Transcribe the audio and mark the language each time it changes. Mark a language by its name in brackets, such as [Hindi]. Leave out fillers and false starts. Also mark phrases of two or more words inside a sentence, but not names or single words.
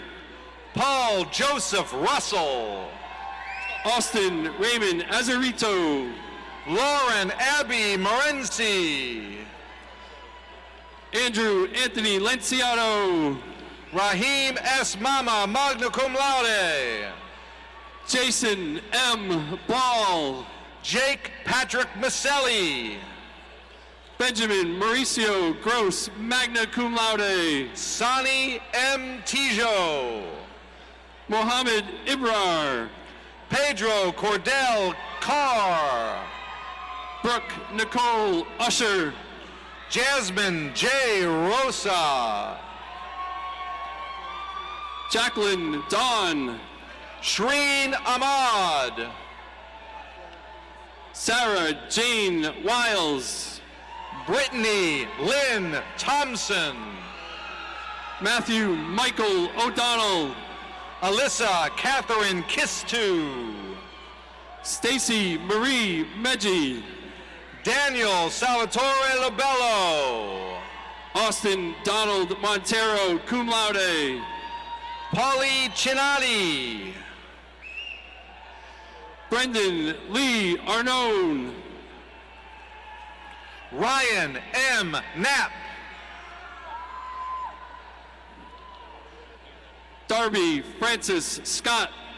[English] Paul Joseph Russell. Austin Raymond Azarito. Lauren Abby Morenci. Andrew Anthony Lenciato. Raheem S. Mama, [Latin] magna cum laude. [English] Jason M. Ball. Jake Patrick Maselli. Benjamin Mauricio Gross, [Latin] magna cum laude. [English] Sonny M. Tijo. Mohammed Ibrar. Pedro Cordell Carr. Brooke Nicole Usher. Jasmine J. Rosa. Jacqueline Dawn. Shreen Ahmad. Sarah Jane Wiles. Brittany Lynn Thompson. Matthew Michael O'Donnell. Alyssa Catherine Kistu. Stacy Marie Meggi. Daniel Salvatore Lobello. Austin Donald Montero, [Latin] cum laude. [English] Polly Chinati. Brendan Lee Arnone. Ryan M. Knapp. Darby Francis Scott.